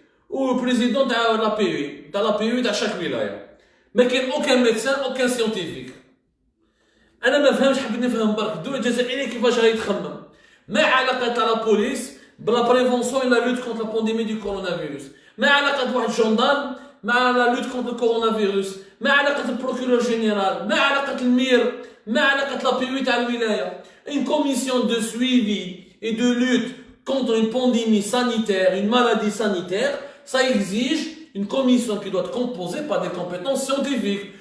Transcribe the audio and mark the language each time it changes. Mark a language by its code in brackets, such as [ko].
[fr] ou le président de l'API dans chaque wilaya [ar] ما كاين [fr] aucun médecin aucun scientifique [ar] انا ما فهمش حبيت نفهم برك الدوله الجزائريه كيفاش غادي تخمم ما علاقه تاع لا بوليس [fr] la prévention et la lutte contre la pandémie du coronavirus. [ar] ما علاقة واحد جندارم مع [fr] la lutte contre le coronavirus. [ar] ما علاقة البروكورور جينيرال. ما علاقة المير. ما علاقة la PUI تاع الولاية. [fr] Une commission de suivi et de lutte contre une pandémie sanitaire, une maladie sanitaire, ça exige une commission qui doit être composée par des compétences scientifiques.